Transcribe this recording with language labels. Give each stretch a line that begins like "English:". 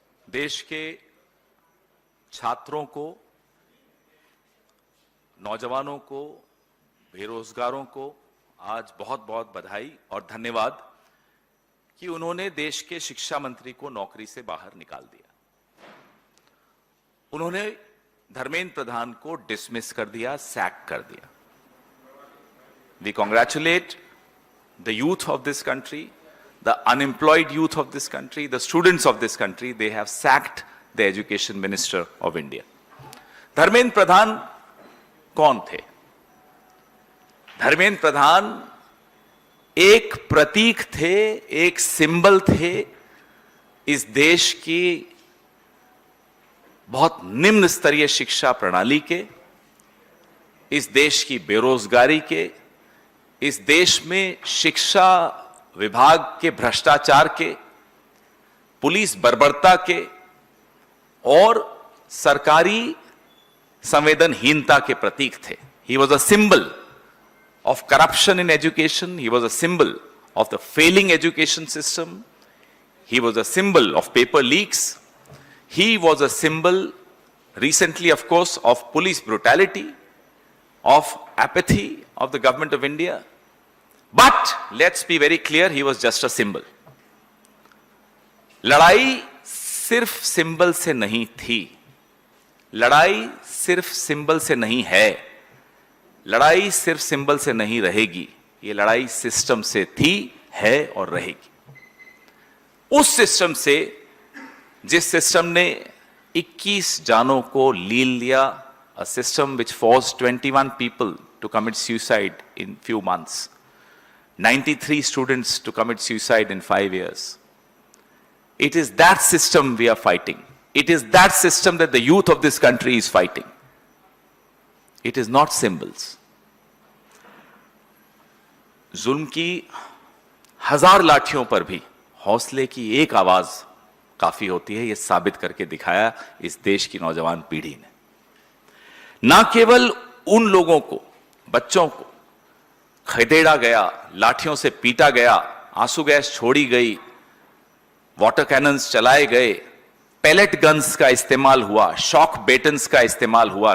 Hindi: देश के छात्रों को, नौजवानों को, बेरोजगारों को आज बहुत बहुत बधाई और धन्यवाद कि उन्होंने देश के शिक्षा मंत्री को नौकरी से बाहर निकाल दिया। उन्होंने धर्मेंद्र प्रधान को डिसमिस कर दिया, सैक कर दिया।
English: We congratulate the youth of this country, the unemployed youth of this country, the students of this country. They have sacked the education minister of India.
Hindi: Dharmendra Pradhan कौन थे? धर्मेंद्र प्रधान एक प्रतीक थे, एक सिंबल थे इस देश की बहुत निम्न स्तरीय शिक्षा प्रणाली के, इस देश की बेरोजगारी के, इस देश में शिक्षा विभाग के भ्रष्टाचार के, पुलिस बर्बरता के और सरकारी संवेदनहीनता के प्रतीक थे।
English: He was a symbol of corruption in education. He was a symbol of the failing education system. He was a symbol of paper leaks. He was a symbol recently, of course, of police brutality, of apathy of the government of India. But let's be very clear, he was just a symbol.
Hindi: लड़ाई सिर्फ symbol से नहीं थी, लड़ाई सिर्फ symbol से नहीं है, लड़ाई सिर्फ सिंबल से नहीं रहेगी। ये लड़ाई सिस्टम से थी, है और रहेगी। उस सिस्टम से, जिस सिस्टम ने 21 जानों को लील लिया,
English: a system which forced 21 people to commit suicide in few months, 93 students to commit suicide in 5 years. It is that system we are fighting. It is that system that the youth of this country is fighting. It is not symbols.
Hindi: जुल्म की हजार लाठियों पर भी हौसले की एक आवाज काफी होती है, यह साबित करके दिखाया इस देश की नौजवान पीढ़ी ने। ना केवल उन लोगों को, बच्चों को खदेड़ा गया, लाठियों से पीटा गया, आंसू गैस छोड़ी गई, वाटर कैनन्स चलाए गए, पैलेट गन्स का इस्तेमाल हुआ, शॉक बेटन्स का इस्तेमाल हुआ।